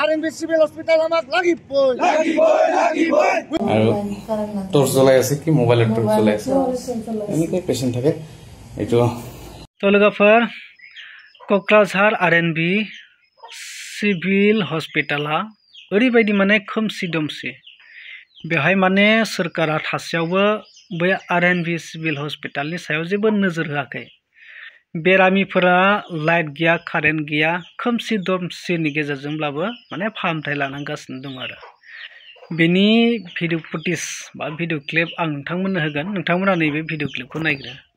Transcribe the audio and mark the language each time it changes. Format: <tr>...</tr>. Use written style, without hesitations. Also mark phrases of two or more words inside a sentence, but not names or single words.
<as>R&B Civil Hospital আমাক লাগিবই আৰু টৰ্চ জ্বলাই আছে কি মোবাইলৰ টৰ্চ জ্বলাই আছে এনেকৈ পেশেন্ট থাকে এইটো</as> <brx>তলগাফাৰ क'क्राझार R&B Civil Hospital'a ओरैबायदि माने खोमसि दमसि बेहाय माने सरकारा थासेयावबो बै R&B Civil Hospitalनि सायाव जेबो नोजोर होआखै बेरामिफोरा लाइट गैया कारेन्ट गैया खोमसि दमसिनि गेजेरजोंब्लाबो माने फाहामथाय लानांगासिनो दं आरो बेनि</brx> <en>video footage</en> <brx>बा</brx> <en>video clip</en> <brx>आं नोंथांमोननो होगोन नोंथांमोना नैबे</brx> <en>video clip</en> <brx>नायग्रो</brx>